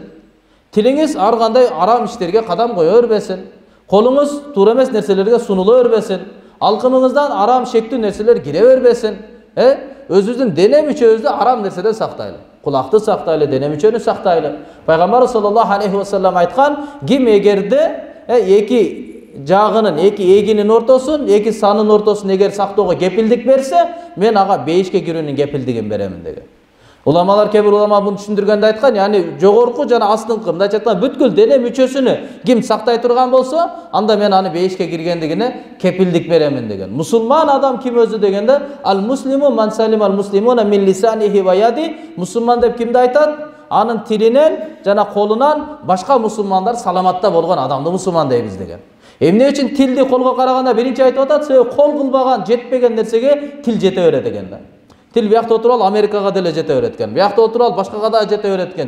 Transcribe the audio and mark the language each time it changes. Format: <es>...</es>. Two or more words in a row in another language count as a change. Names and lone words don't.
<ky>Тилиңиз ар кандай арам иштерге кадам кое бербесин. Колуңуз туура эмес нерселерге сунула бербесин. Алкымыңыздан арам шектүү нерселер кире бербесин. Өзүбүздүн дене мүчөбүздү арам нерседен сактайлы. Кулакты сактайлы, дене мүчөнү сактайлы. Пайгамбар</ky> <ar>صلى الله عليه وسلم</ar> <ky>айткан, ким эгерде эки жагынын, эки эгинин ортосун, эки санын ортосун эгер сактоого кепилдик берсе, мен ага бейишке кирүүнүн кепилдигин беремин деген. Уламалар, кээ бир улама буну түшүндүргөндө айткан, яны жогорку жана астыңкы, мындайча айтканда бүткүл дене мүчөсүнү ким сактай турган болсо, анда мен аны бейишке киргендигине кепилдик беремин деген. Мусулман адам ким өзү дегенде,</ky> <ar>المسلم من سلم المسلمون من لسانه ويده,</ar> <ky>мусулман деп кимди айтат? Анын тилинен жана колунан башка мусулмандар саламатта болгон адамды мусулман дейбиз деген. Эмне үчүн тилди колго караганда биринчи айтып атат? Себеби кол кылбаган, жетпеген нерсеге тил жете берет экен да. Тил биякта отуруп ал Америкага деле жете берет экен. Биякта отуруп ал башкага да жете берет экен.</ky>